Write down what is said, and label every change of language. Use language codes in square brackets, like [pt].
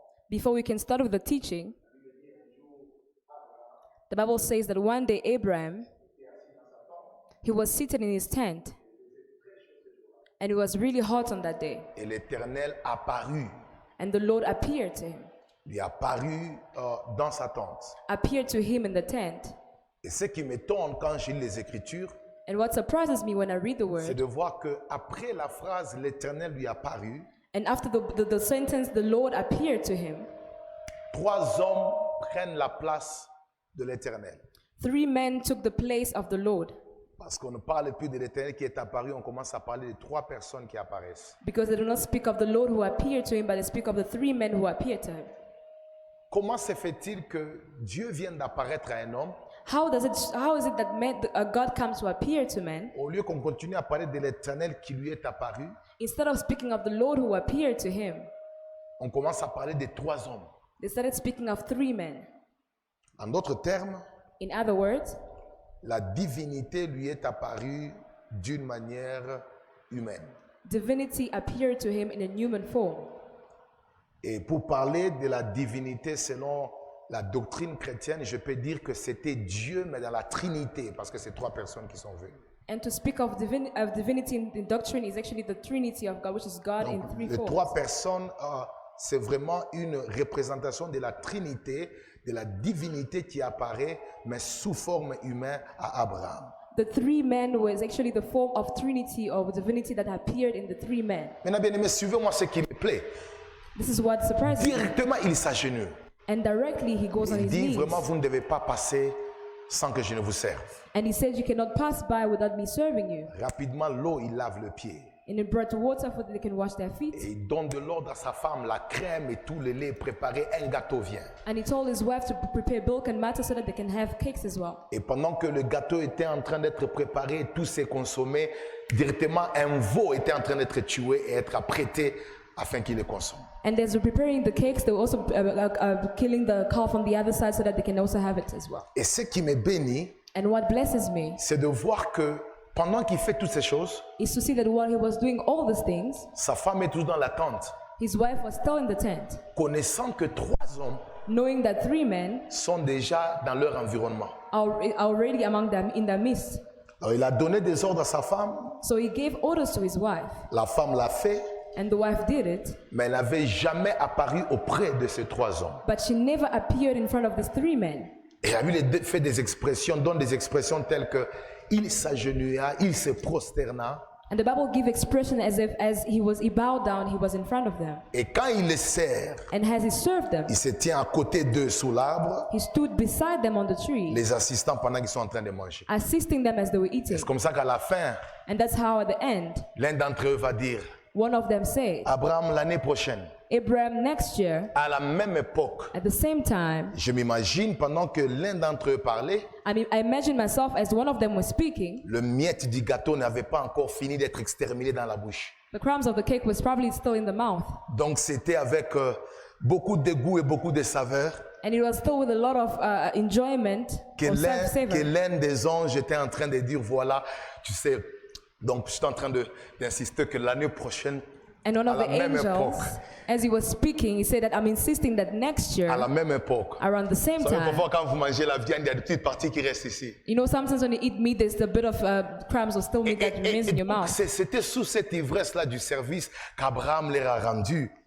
[en] Before we can start with the teaching, the Bible says that one day Abraham, he was seated in his tent, and it was really hot on that day. [fr] Et l'Éternel apparut. [en] And the Lord appeared to him. [fr] Lui apparut dans sa tente. [en] Appeared to him in the tent. [fr] Et ce qui m'étonne quand je lis les Écritures, [en] and what surprises me when I read the word, [fr] c'est de voir que après la phrase l'Éternel lui apparut, [en] and after the sentence the Lord appeared to him, [fr] 3 hommes prennent la place de l'Éternel. [en] 3 men took the place of the Lord. [fr] Parce qu'on ne parle plus de l'Éternel qui est apparu, on commence à parler de 3 personnes qui apparaissent. [en] Because they do not speak of the Lord who appeared to him, but they speak of the 3 men who appeared to him. [fr] Comment se fait-il que Dieu vienne d'apparaître à un homme, [en] How is it that God comes to appear to man, [fr] au lieu qu'on continue à parler de l'Éternel qui lui est apparu, [en] instead of speaking of the Lord who appeared to him? [fr] on commence à parler de 3 hommes. [en] They started speaking of 3 men. [fr] En d'autres termes, [en] In other words, [fr] la divinité lui est apparue d'une manière humaine. [en] divinity appeared to him in a human form. [fr] Et pour parler de la divinité selon la doctrine chrétienne, je peux dire que c'était Dieu, mais dans la Trinité, parce que c'est 3 personnes qui sont venues. [en] And to speak of divinity in doctrine is actually the Trinity of God, which is God in 3 [fr] Les 3 [en] forms. [fr] personnes, c'est vraiment une représentation de la Trinité, de la divinité qui apparaît, mais sous forme humaine à Abraham. [en] The 3 men was actually the form of Trinity or divinity that appeared in the 3 men. [fr] Maintenant, bien aimé, suivez-moi ce qui me plaît. [en] This is what surprises me. [fr] Directement, il s'agenouille. [en] And directly he goes on [fr] Il [en] his [fr] dit [en] knees. [fr] vraiment, vous ne devez pas passer sans que je ne vous serve. [en] And he said, you cannot pass by without me serving you. [fr] Rapidement, l'eau, il lave le pied. [en] And he brought water so that they can wash their feet. [fr] Et il donne de l'ordre à sa femme, la crème et tout le lait préparé, un gâteau vient. [en] And he told his wife to prepare milk and matter so that they can have cakes as well. [fr] Et pendant que le gâteau était en train d'être préparé, tout s'est consommé, directement un veau était en train d'être tué et être apprêté afin qu'il le consomme. [en] And as they're preparing the cakes, they were also killing the calf on the other side so that they can also have it as well. [fr] Et ce qui me bénit, [en] And what blesses me [fr] c'est de voir que pendant qu'il fait toutes ces choses, [en] is to see that while he was doing all these things, [fr] sa femme est toujours dans la tente, [en] his wife was still in the tent, [fr] connaissant que 3 hommes [en] knowing that 3 men [fr] sont déjà dans leur environnement. [en] are already among them in their midst. [fr] Alors il a donné des ordres à sa femme, [en] So he gave orders to his wife, [fr] la femme l'a fait, [en] and the wife did it, [fr] mais elle n'avait jamais apparu auprès de ces 3 hommes. [en] but she never appeared in front of these 3 men. [fr] Et la Bible fait des expressions, donne des expressions telles que il s'agenouilla, il se prosterna. [en] And the Bible gives expression as if he bowed down, he was in front of them. [fr] Et quand il les sert, [en] And as he served them, [fr] il se tient à côté d'eux sous l'arbre, [en] he stood beside them on the tree, [fr] les assistant pendant qu'ils sont en train de manger. [en] assisting them as they were eating. [fr] C'est comme ça qu'à la fin, [en] And that's how at the end, [fr] l'un d'entre eux va dire, [en] one of them said, [fr] Abraham, l'année prochaine, [en] Abraham, next year, [fr] à la même époque, [en] at the same time, [fr] je m'imagine pendant que l'un d'entre eux parlait, [en] I imagine myself as one of them was speaking, [fr] le miette du gâteau n'avait pas encore fini d'être exterminé dans la bouche. [en] the crumbs of the cake was probably still in the mouth. [fr] Donc c'était avec beaucoup de goût et beaucoup de saveur [en] And it was still with a lot of enjoyment [fr] que [en] or [fr] l'un [en] savor. [fr] des anges était en train de dire, voilà, tu sais, donc je suis en train d'insister que l'année prochaine, [en] And one [fr] à [en] of [fr] la [en] the [fr] même [en] angels, [fr] époque, [en] as he was speaking, he said that I'm insisting that next year, [fr] à la même époque, [en] around the same [fr] vous savez, [en] time, [fr] parfois quand vous mangez la viande, il y a des petites parties qui restent ici. [en] you know, sometimes when you eat meat, there's a bit of crumbs or still meat that remains in your [fr] donc, [en] mouth. [fr] c'était sous cette ivresse-là du service qu'Abraham leur a rendu.